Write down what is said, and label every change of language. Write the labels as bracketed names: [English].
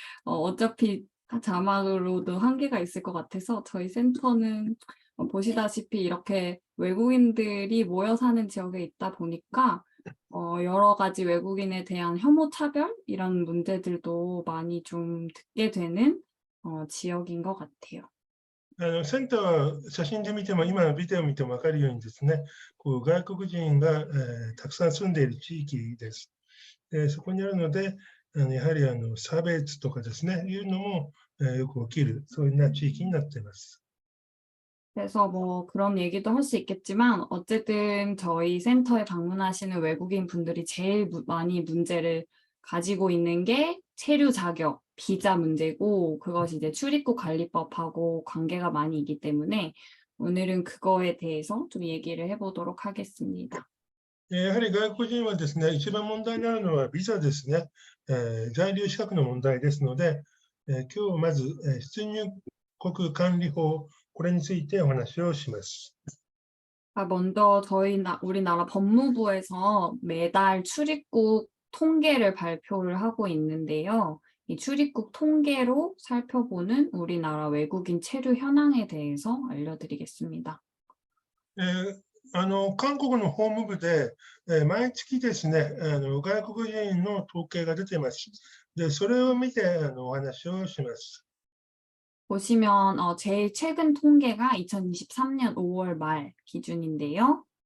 [Korean] 어차피 자막으로도 한계가 있을 것 같아서 저희 센터는 보시다시피 이렇게 외국인들이 모여 사는 지역에 있다 보니까 여러 가지 외국인에 대한 혐오 차별 이런 문제들도 많이 좀 듣게 되는 지역인 것 같아요. [Japanese] センターは写真で見ても、今のビデオを見ても分かるようにですね、こう外国人が、たくさん住んでいる地域です。そこにあるので、やはり差別とかですね、いうのも、よく起きる、そういうような地域になっています。 [Korean] 그래서 뭐 그런 얘기도 할 수 있겠지만 어쨌든 저희 센터에 방문하시는 외국인 분들이 제일 많이 문제를 가지고 있는 게 체류 자격, 비자 문제고, 그것이 이제 출입국 관리법하고 관계가 많이 있기 때문에 오늘은 그거에 대해서 좀 얘기를 해보도록 하겠습니다. [Japanese] やはり外国人はですね、一番問題になるのはビザですね。在留資格の問題ですので、今日まず、出入国管理法、これについてお話をします。 [Korean] 먼저 우리나라 법무부에서 매달 출입국 통계를 발표를 하고 있는데요. 이 출입국 통계로 살펴보는 우리나라 외국인 체류 현황에 대해서 알려드리겠습니다. [Japanese] 韓国の法務部で、毎月ですね、外国人の統計が出ています。で、それを見てお話をします。 [Korean] 보시면 제일 최근 통계가 2023년 5월 말 기준인데요.